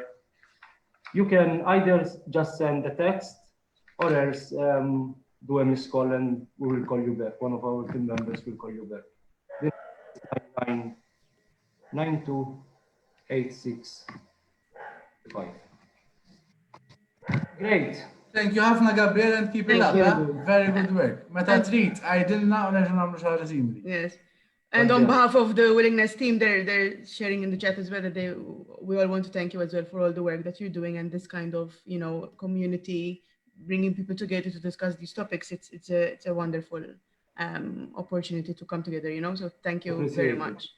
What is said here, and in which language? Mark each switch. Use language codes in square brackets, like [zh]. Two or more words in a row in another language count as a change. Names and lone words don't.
[en] You can either just send a text or else do a missed call and we will call you back. One of our team members will call you back. 9928655. Great. Thank you ħafna, Gabriele, and keep it up. you. Very good work. [mt] Meta trid, għajdilna u nerġa' nagħmlu xi ħaġa simili. [en] Yes. And on behalf of the Willingness team, they're sharing in the chat as well that we all want to thank you as well for all the work that you're doing and this kind of, community, bringing people together to discuss these topics. It's a wonderful opportunity to come together, So thank you very much.